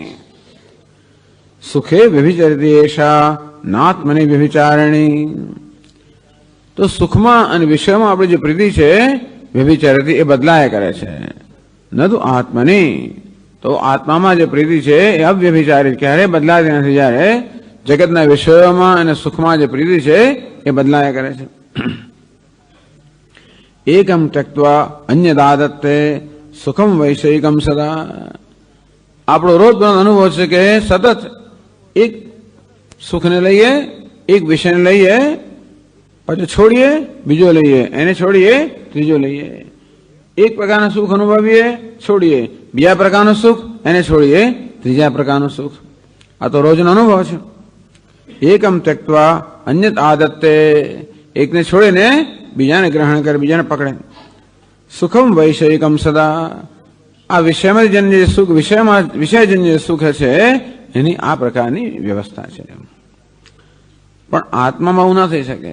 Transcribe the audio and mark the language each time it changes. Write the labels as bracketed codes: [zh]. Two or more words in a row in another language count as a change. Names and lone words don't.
[sa] સુખે વ્યભિચરતી એષા નાત્મની વ્યભિચારણી [gu] તો સુખમાં અને વિષયમાં આપણી જે પ્રીતિ છે વ્યભિચરતી એ બદલાયા કરે છે। [sa] ન તો આત્મની [gu] તો આત્મામાં જે પ્રીતિ છે એ અવ્યભિચારી ક્યારેય બદલાતી નથી, જ્યારે જગતના વિષયોમાં અને સુખમાં જે પ્રીતિ છે એ બદલાયા કરે છે। [sa] एकम त्यक्त्वा अन्यदादत्ते सुखम वैषयिकम सदा। [gu] આપણો રોજનો અનુભવ છે કે સતત એક સુખને લઈએ, એક વિષયને લઈએ, પછી છોડીએ બીજો લઈએ, એને છોડીએ ત્રીજો લઈએ। એક પ્રકારનું સુખ અનુભવીએ, છોડીએ બીજા પ્રકારનું સુખ, એને છોડીએ ત્રીજા પ્રકારનું સુખ। આ તો રોજનો અનુભવ છે। [sa] એકમ त्यक्त्वा अन्यत आदत्ते [gu] એકને છોડીને બીજાને ગ્રહણ કરે, બીજાને પકડે। [sa] સુખમ વૈષયિકમ સદા [gu] આ વિષયમાં જન્ય સુખ, વિષયજન્ય સુખ છે એની આ પ્રકારની વ્યવસ્થા છે। પણ આત્મામાં આવું ના થઈ શકે।